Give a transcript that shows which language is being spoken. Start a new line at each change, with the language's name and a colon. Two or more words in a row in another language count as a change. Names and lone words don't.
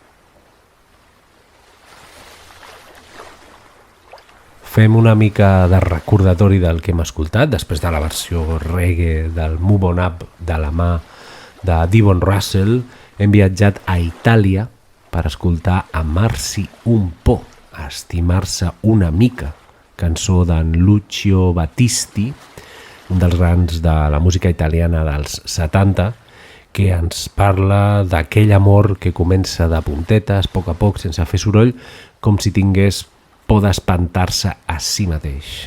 Catalan: Fem una mica de recordatori del que hem escoltat, després de la versió reggae del Move On Up de la mà de Devon Russell. Hem viatjat a Itàlia per escoltar Amarsi un po', estimar-se una mica, cançó d'en Lucio Battisti, un dels grans de la música italiana dels 70, que ens parla d'aquell amor que comença de puntetes, a poc, sense fer soroll, com si tingués por d'espantar-se a si mateix.